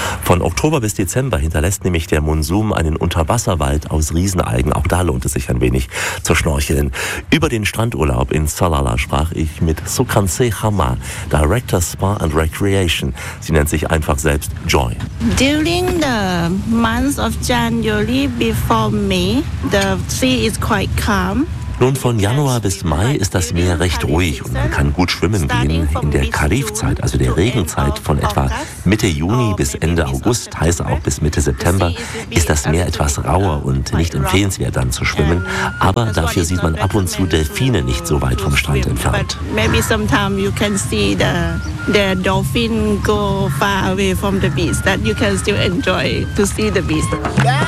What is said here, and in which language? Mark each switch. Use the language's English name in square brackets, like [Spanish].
[German] Von Oktober bis Dezember hinterlässt nämlich der Monsum einen Unterwasserwald aus Riesenalgen. Auch da lohnt es sich ein wenig zu schnorcheln. Über den Strandurlaub in Salala sprach ich mit Sukanse Hama, Director Spa and Recreation. Sie nennt sich einfach selbst Joy. [English] During the month of January before May, the sea is quite calm. [German] Nun, von Januar bis Mai ist das Meer recht ruhig und man kann gut schwimmen gehen. In der Karif-Zeit, also der Regenzeit von etwa Mitte Juni bis Ende August, heißt auch bis Mitte September, ist das Meer etwas rauer und nicht empfehlenswert dann zu schwimmen. Aber dafür sieht man ab und zu Delfine nicht so weit vom Strand entfernt. [English] Maybe sometimes you can see the dolphin go far away from the beach, that you can still enjoy to see the beach.